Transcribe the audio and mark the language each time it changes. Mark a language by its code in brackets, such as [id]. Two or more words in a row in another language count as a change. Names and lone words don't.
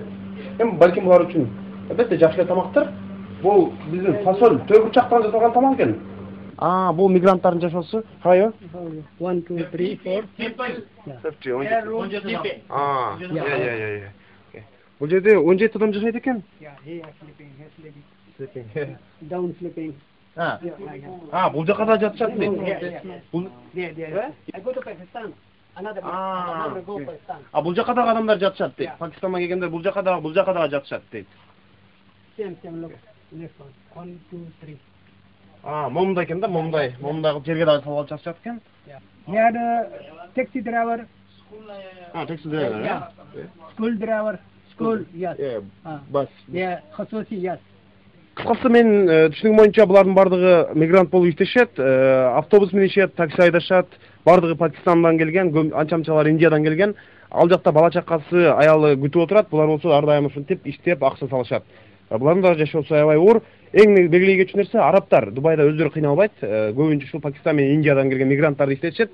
[ky] Балким булар үчүн албетте жакшы эле тамактыр. Бул биздин фасоль, төгүрчактан жасалган тамак экен. Бул мигранттардын жашоосу. Кайы? 1 2 3 4. Бул жерде 17 адам жашайт экен. [en] Down sleeping. [ky] Бул жака да жатышат дейт. [en] I go to Pakistan. Another go Pakistan. [ky] Бул жака дагы адамдар жатышат дейт. Пакистандан келгендер бул жака дагы жатышат дейт. [en] Same look. Next one. 1 2 3. [ky] Момундай экен да, момундай жерге дагы салып алып жатышат экен. [en] Here taxi driver. Taxi driver. School driver. School, yes. Bus. Khususi, yes. [ky] Кыскасы мен түшүнүгүм боюнча булардын бардыгы мигрант болуп иштешет, автобус минишет, такси айдашат, бардыгы Пакистандан келген, анча-мынчалар Индиядан келген. Ал жакта бала чакасы, аялы күтүп отурат, булар болсо ар дайым ушинтип иштеп, акча салышат. Булардын да жашоосу аябай оор. Эң белгилей кетчү нерсе, арабтар Дубайда өздөрү кыйналбайт, көбүнчө ушул Пакистан менен Индиядан келген мигранттарды иштетишет.